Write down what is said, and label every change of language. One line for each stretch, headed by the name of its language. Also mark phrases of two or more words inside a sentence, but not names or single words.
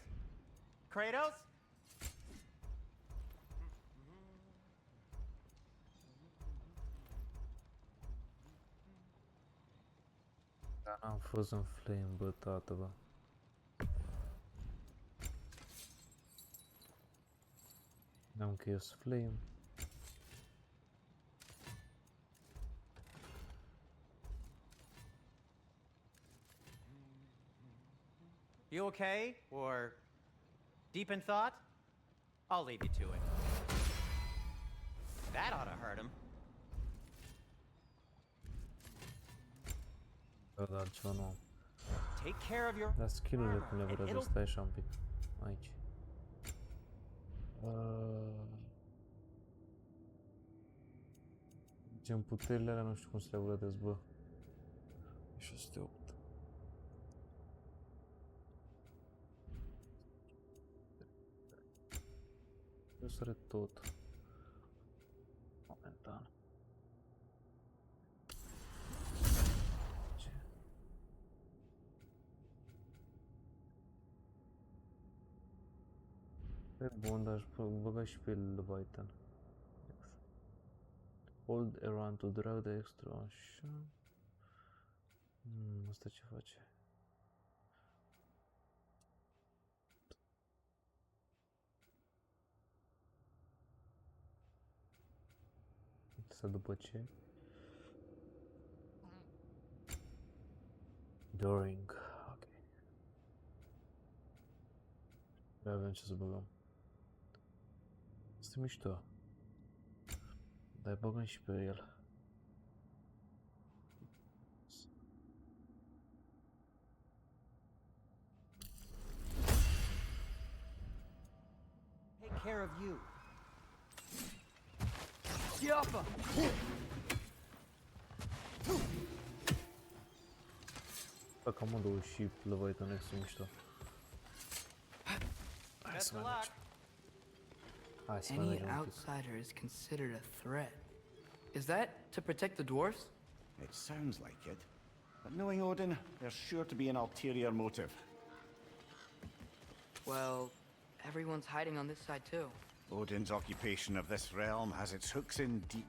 Romanian: Kratos? Dar n-am Frozen Flame, bă, tată, bă. N-am Chaos Flame.
English: You okay? Or deep in thought? I'll leave you to it. That ought to hurt him.
Romanian: Bă, dar altceva nu am.
English: Take care of your
Romanian: Dar skill-urile cum le
English: armor,
Romanian: văd,
English: and it'll
Romanian: stai așa un pic. Aici. Gen puterile alea nu știu cum să le vădesc, bă. 608. Eu sare tot. Momentan. Ce? Pe bun, dar aș băga și pe Leviathan.
English: Hold around to drag the extra,
Romanian: așa. Asta ce face? Asta după ce?
English: During, ok.
Romanian: Nu avem ce să băgăm. Asta e mișto. Dar băgăm și pe el.
English: take care of you. Yappa!
Romanian: Fac amândouă și Leviathan X sunt mișto. Hai
English: Best
Romanian: să
English: of
Romanian: mai
English: luck.
Romanian: mergem. Hai să mai
English: Any
Romanian: mergem un pic.
English: outsider is considered a threat. Is that to protect the dwarfs? It sounds like it. But knowing Odin, there's sure to be an ulterior motive. Well, everyone's hiding on this side too. Odin's occupation of this realm has its hooks in deep.